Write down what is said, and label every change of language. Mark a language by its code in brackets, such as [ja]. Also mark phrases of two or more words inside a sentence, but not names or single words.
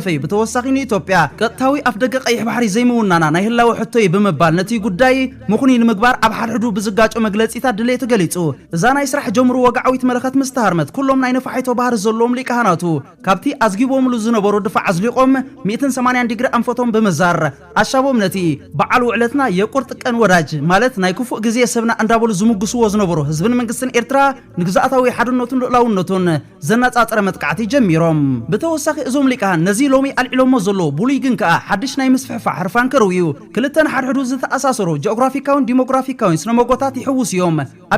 [ti] እዩ። ብተወሳኺ ንኢትዮጵያ ቀጥታዊ ኣብ ደገ ቀይሕ ባሕሪ ዘይምውናና ናይ ህላዊ ሕቶ እዩ ብምባል ነቲ ጉዳይ ምኹኒ ንምግባር ኣብ ሓድሕዱ ብዝጋጮ መግለጺታት ድሌት ገሊጹ። እዛ ናይ ስራሕ ጀምሩ ወግዓዊት መለኸት ምስ ተሃርመት ኩሎም ናይ ነፋሒቶ ባህሪ ዘለዎም ሊቃናቱ ካብቲ ኣዝጊቦምሉ ዝነበሩ ድፋዕ ኣዝሊቖም 180 ዲግሪ ኣንፈቶም ብምዛር ኣሻቦም ነቲ በዓል ውዕለትና [am] የቁርጥ ቀን ወዳጅ [ti] ማለት ናይ ክፉእ ግዜ ሰብና እንዳበሉ ዝምግስዎ ዝነበሩ ህዝብን መንግስትን ኤርትራ ንግዛኣታዊ ሓድነቱን ልኡላውነቱን ዘናጻጽረ መጥቃዕቲ ጀሚሮም። ብተወሳኺ እዞም ሊቃን ነዚ ሎሚ ኣልዒሎሞ ዘሎ ብሉይ ግን ከኣ ሓድሽ ናይ ምስፍሕፋሕ ሕርፋን ከርውዩ ክልተን ሓድሕዱ ዝተኣሳሰሩ ጂኦግራፊካውን ዲሞግራፊካውን ስነመጎታት ሕቶታት ይሕውስ እዮም ኣብ